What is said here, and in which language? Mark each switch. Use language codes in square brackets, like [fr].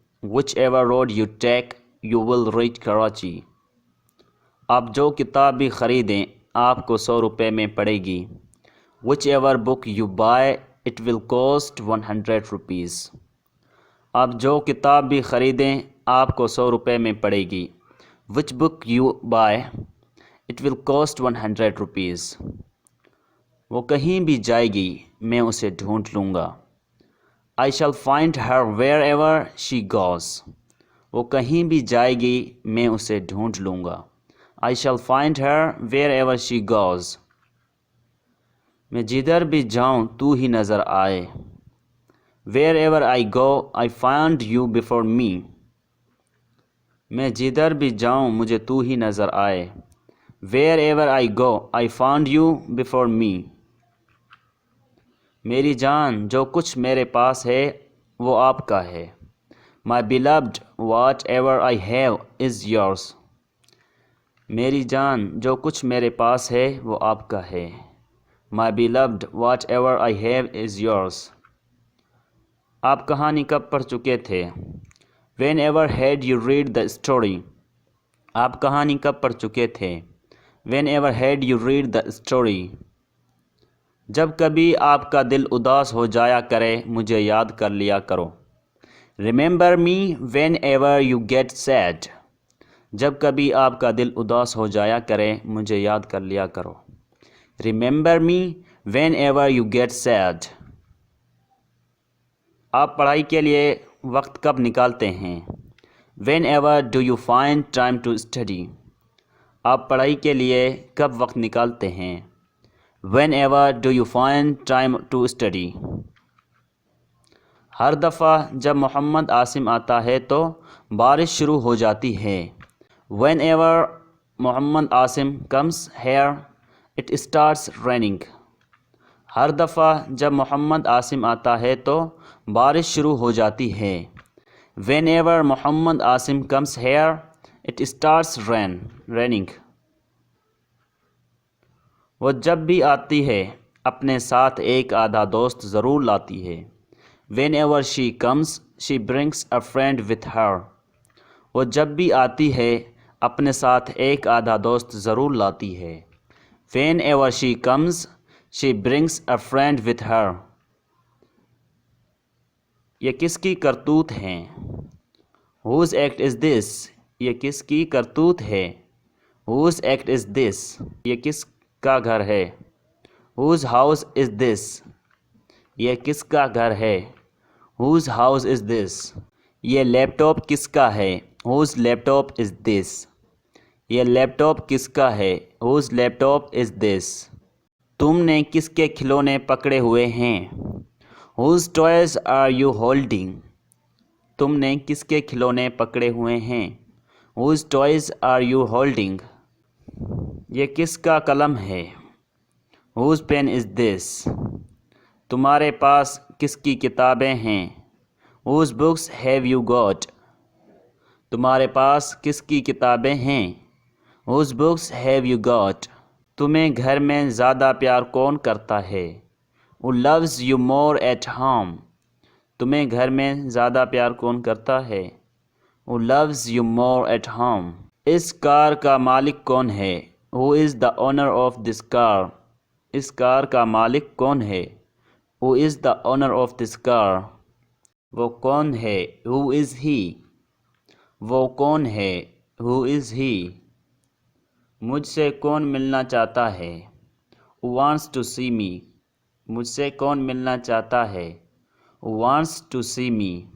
[en] Whichever road you take you will reach Karachi. [ur] آپ جو کتاب بھی خریدیں آپ کو 100 روپے میں پڑے گی. [en] Whichever book you buy it will cost 100 rupees. [ur] آپ جو کتاب بھی خریدیں آپ کو 100 روپے میں پڑے گی. [en] Which book you buy it will cost 100 rupees. [ur] وہ کہیں بھی جائے گی میں اسے ڈھونڈ لوں گا. [en] I shall find her wherever she goes. [ur] وہ کہیں بھی جائے گی میں اسے ڈھونڈ لوں گا. [en] I shall find her wherever she goes. [ur] میں جدھر بھی جاؤں تو ہی نظر آئے. [en] Wherever I go I find you before me. [ur] میں جدھر بھی جاؤں مجھے تو ہی نظر آئے. [en] Wherever I go I found you before me. [ur] میری جان جو کچھ میرے پاس ہے وہ آپ کا ہے. [en] My beloved whatever I have is yours. [ur] میری جان جو کچھ میرے پاس ہے وہ آپ کا ہے. [en] My beloved whatever I have is yours. [ur] آپ کہانی کب پڑھ چکے تھے. [en] Whenever had you read the story. [ur] آپ کہانی کب پڑھ چکے تھے. [en] Whenever had you read the story. [ur] جب کبھی آپ کا دل اداس ہو جایا کرے مجھے یاد کر لیا کرو. [en] Remember me whenever you get sad. [ur] جب کبھی آپ کا دل اداس ہو جایا کرے مجھے یاد کر لیا کرو. [en] Remember me whenever you get sad. [ur] آپ پڑھائی کے لیے وقت کب نکالتے ہیں. [en] Whenever do you find time to study. [ur] آپ پڑھائی کے لیے کب وقت نکالتے ہیں. [en] Whenever do you find time to study. [ur] ہر دفعہ جب محمد عاصم آتا ہے تو بارش شروع ہو جاتی ہے. [en] Whenever Muhammad Asim comes here it starts raining. [ur] ہر دفعہ جب محمد عاصم آتا ہے تو بارش شروع ہو جاتی ہے. [en] Whenever Muhammad Asim comes here it starts raining. [ur] وہ جب بھی آتی ہے اپنے ساتھ ایک آدھا دوست ضرور لاتی ہے. [en] Whenever she comes she brings a friend with her. [ur] وہ جب بھی آتی ہے اپنے ساتھ ایک آدھا دوست ضرور لاتی ہے. [en] Whenever she comes she brings a friend with her. [ur] یہ کس کی کرتوت ہیں. [en] Whose act is this. [ur] یہ کس کی کرتوت ہے. [en] Whose act is this. [ur] یہ کس کا گھر ہے. [en] Whose house is this. [ur] یہ کس کا گھر ہے. [en] Whose house is this. [ur] یہ لیپ ٹاپ کس کا ہے. [en] Whose laptop is this. [ur] یہ لیپ ٹاپ کس کا ہے. [en] Whose laptop is this. [ur] تم نے کس کے کھلونے پکڑے ہوئے ہیں. [en] Whose toys are you holding. [ur] تم نے کس کے کھلونے پکڑے ہوئے ہیں. [en] Whose toys are you holding. [ur] یہ کس کا قلم ہے. [en] Whose pen is this. [ur] تمہارے پاس کس کی کتابیں ہیں؟ [en] Whose books have you got? [ur] تمہارے پاس کس کی کتابیں ہیں؟ [en] Whose books have you got? [ur] تمہیں گھر میں زیادہ پیار کون کرتا ہے؟ [en] Who loves you more at home? [ur] تمہیں گھر میں زیادہ پیار کون کرتا ہے؟ [en] Who loves you more at home? [ur] اس کار کا مالک کون ہے؟ [en] Who is the owner of this car? [ur] اس کار کا مالک کون ہے؟ [en] Who is the owner of this car? [ur] وہ کون ہے؟ [en] Who is he? [ur] وہ کون ہے؟ Who is he? مجھ سے کون ملنا چاہتا ہے؟ [en] Who wants to see me? [ur] مجھ سے کون ملنا چاہتا ہے؟ [en] Who wants to see me?